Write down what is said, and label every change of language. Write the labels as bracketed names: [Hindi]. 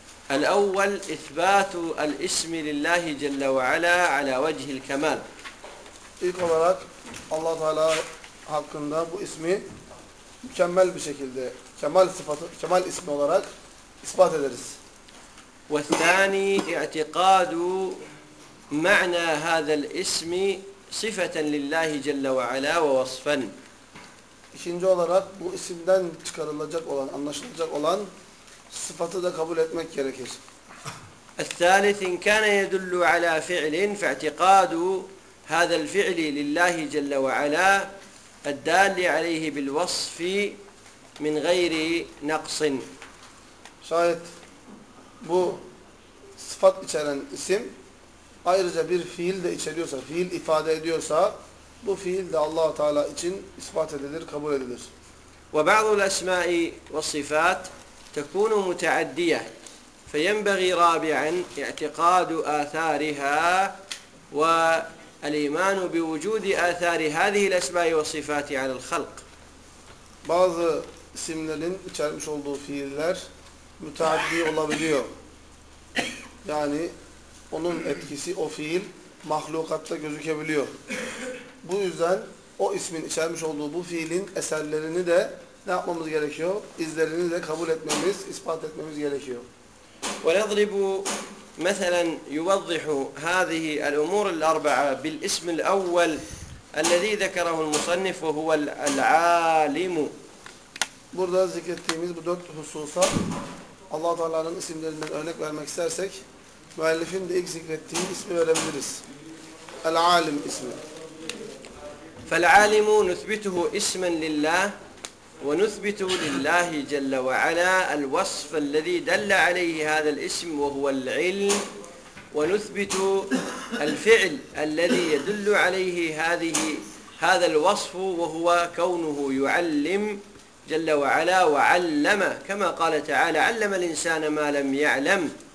[Arabic] الأول إثبات الاسم لله جل وعلا على وجه الكمال. [Turkish] İlk olarak Allah Teala hakkında bu ismi mükemmel bir şekilde, kemal sıfatı, kemal ismi olarak ispat ederiz. [Arabic] والثاني اعتقاد معنى هذا الاسم صفة لله جل وعلا ووصفا. [Turkish] İkinci olarak bu isimden çıkarılacak olan, anlaşılacak olan sıfatı da kabul etmek gerekir. [Arabic] الثالث إن كان يدل على فعل فاعتقاد هذا الفعل لله جل وعلا الدال عليه بالوصف من غير نقص. [Turkish] Şayet bu sıfat içeren isim ayrıca bir fiil de içeriyorsa, fiil ifade ediyorsa, bu fiil de Allah Teala için ispat edilir, kabul edilir. [Arabic] وبعض الأسماء والصفات تكون متعدية، فينبغي رابعا اعتقاد آثارها و الإيمان بوجود آثار هذه الأسماء والصفات على الخلق. [Turkish] Bazı isimlerin içermiş olduğu fiiller müteaddi olabiliyor. Yani onun etkisi, o fiil mahlukatta gözükebiliyor. Bu yüzden o ismin içermiş olduğu bu fiilin eserlerini de ne yapmamız gerekiyor? İzlerini de kabul etmemiz, ispat etmemiz gerekiyor. [Arabic] وَنَضْرِبُ مثلا يوضح هذه الأمور الأربعة بالاسم الأول الذي ذكره المصنف وهو العالم. [Turkish] Burada zikrettiğimiz bu dört hususa Allah Teala'nın isimlerinden örnek vermek istersek müellifin de ilk zikrettiği ismi verebiliriz. El-Alim ismi. [Arabic] فالعالم نثبته اسما لله ونثبت لله جل وعلا الوصف الذي دل عليه هذا الاسم وهو العلم ونثبت الفعل الذي يدل عليه هذا الوصف وهو كونه يعلم جل وعلا وعلم كما قال تعالى علم الإنسان ما لم يعلم